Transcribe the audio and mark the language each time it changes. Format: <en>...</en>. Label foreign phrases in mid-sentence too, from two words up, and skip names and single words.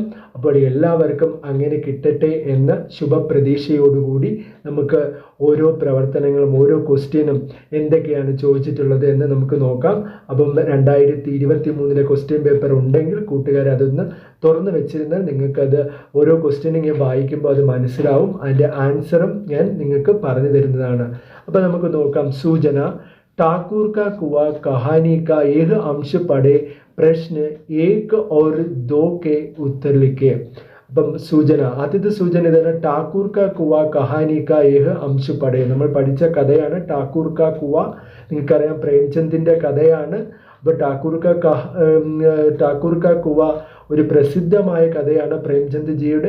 <ml>അപ്പോൾ എല്ലാവർക്കും അങ്ങനെ കിട്ടട്ടെ എന്ന ശുഭപ്രതീക്ഷയോടുകൂടി നമുക്ക് ഓരോ പ്രവർത്തനങ്ങളും ഓരോ ക്വസ്റ്റ്യനും എന്തൊക്കെയാണ് ചോദിച്ചിട്ടുള്ളത് എന്ന് നമുക്ക് നോക്കാം. അപ്പം 2023</ml> <en>question paper</en> <ml>ഉണ്ടെങ്കിൽ കൂട്ടുകാർ അതൊന്ന് തുറന്നു വെച്ചിരുന്നാൽ നിങ്ങൾക്കത് ഓരോ ക്വസ്റ്റ്യനും വായിക്കുമ്പോൾ അത് മനസ്സിലാവും. അതിൻ്റെ ആൻസറും ഞാൻ നിങ്ങൾക്ക് പറഞ്ഞു തരുന്നതാണ്. അപ്പോൾ നമുക്ക് നോക്കാം. സൂചന,</ml> <hi>ठाकुर का कुआं कहानी का यह अंश पढ़े, प्रश्न 1 और 2 के उत्तर लिखे.</hi> <ml>അപ്പം ആദ്യത്തെ സൂചന ഇതാണ്.</ml> <hi>ठाकुर का कुआं कहानी का यह अंश पढ़े.</hi> <ml>നമ്മൾ പഠിച്ച കഥയാണ് ഠാക്കൂർ കാ കുവ. നിങ്ങൾക്കറിയാം പ്രേംചന്ദിൻ്റെ കഥയാണ്. അപ്പോൾ ഠാക്കൂർ കാ കുവ ഒരു പ്രസിദ്ധമായ കഥയാണ് പ്രേംചന്ദ് ജിയുടെ.</ml>